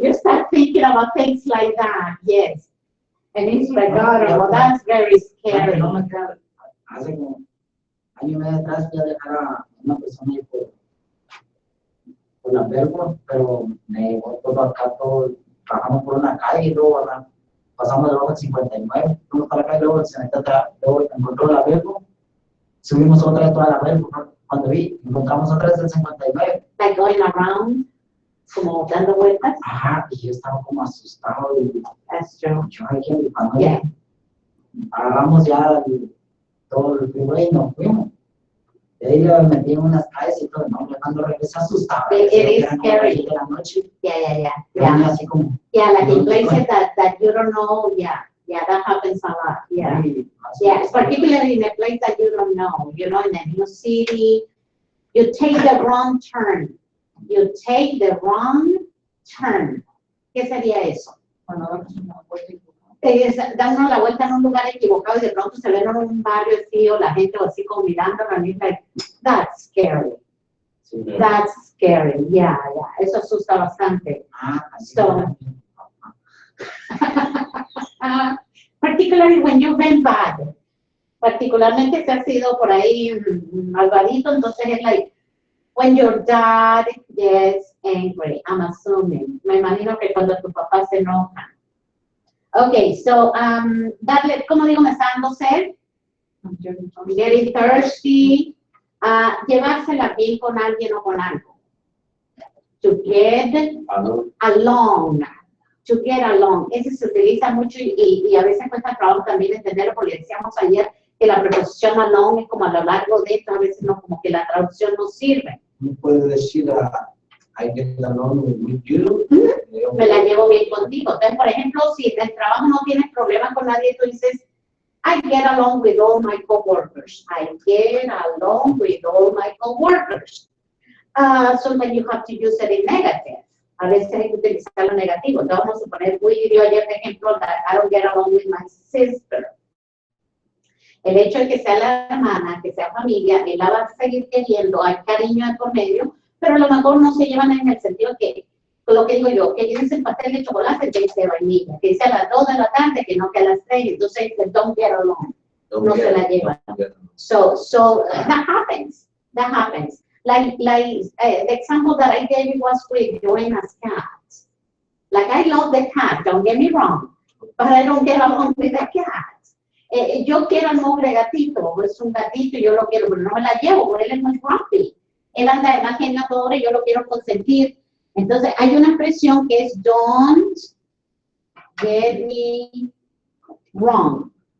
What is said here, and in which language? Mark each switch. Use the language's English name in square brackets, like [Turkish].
[English] You start thinking about things like that. Yes. And it's like, oh, well, that's very scary. [Spanish] No me queda, hace como año y medio atrás ya dejara a una persona ahí por la verga, pero me llevó todo acá, todo, bajamos por una calle y luego pasamos debajo del 59, fuimos para acá y luego se metió atrás, luego encontró la verga, subimos otra vez toda la verga, cuando encontramos otra vez el 59. [English] Like going around, [Spanish] como dando vueltas. Ajá, y yo estaba como asustado y [English] That's true. [Spanish] yo aquí en mi cuando [English] Yeah. [Spanish] agarramos ya todo el freeway y nos fuimos. Y ahí yo me metí en unas calles y todo, no, cuando regresé asustado. [English] It is [Spanish] Eran como [English] scary. [Spanish] 10 de la noche. [English] Yeah. [Spanish] Yo venía así como, [English] Yeah, like in places that you don't know. Yeah, that happens a lot. Yeah. [Spanish] muy- [English] Yeah, particularly in a place that you don't know, you know, in a new city, you take the wrong turn. You take the wrong turn. [Spanish] ¿Qué sería eso? Cuando damos una vuelta y Da uno la vuelta en un lugar equivocado y de pronto se ve en un barrio así o la gente así como mirando a mí, [English] like, that's scary. [Spanish] Sí. [English] That's scary. Yeah. [Spanish] Eso asusta bastante. Así [English] So- Particularly when you've been bad. [Spanish] Particularmente si has sido por ahí malvadito, entonces es like, [English] when your dad gets angry, I'm assuming. [Spanish] Me imagino que cuando tu papá se enoja. Okay, so, darle, ¿cómo digo? Me está dando sed. Getting thirsty. Llevársela bien con alguien o con algo. [English] To get along. To get along. [Spanish] Ese se utiliza mucho y a veces cuesta trabajo también entenderlo porque decíamos ayer que la preposición along es como a lo largo de esto, a veces no, como que la traducción no sirve. No puede decir [English] I get along with you. [Spanish] Me la llevo bien contigo. Entonces, por ejemplo, si en el trabajo no tienes problemas con nadie, tú dices, [English] I get along with all my coworkers. I get along with all my coworkers. Sometimes you have to use it in negative. [Spanish] A veces hay que utilizarlo negativo. Entonces, vamos a suponer, Willy dio ayer de ejemplo [English] that I don't get along with my sister. [Spanish] El hecho de que sea la hermana, que sea familia, él la va a seguir queriendo, hay cariño de por medio, pero a lo mejor no se llevan en el sentido que, lo que digo yo, que dice el pastel de chocolate que dice vainilla, que dice a las 2 de la tarde, que no que a las 3, entonces [English] don't get along, [Spanish] no se la llevan. [English] So that happens, Like the example that I gave you was with Joanna's cat. Like I love the cat, don't get me wrong, but I don't get along with the cat. [Spanish] Yo quiero al pobre gatito, es un gatito y yo lo quiero, pero no me la llevo, él es muy grumpy. Él anda de más genio a todo y yo lo quiero consentir. Entonces hay una expresión que es [English] don't get me wrong.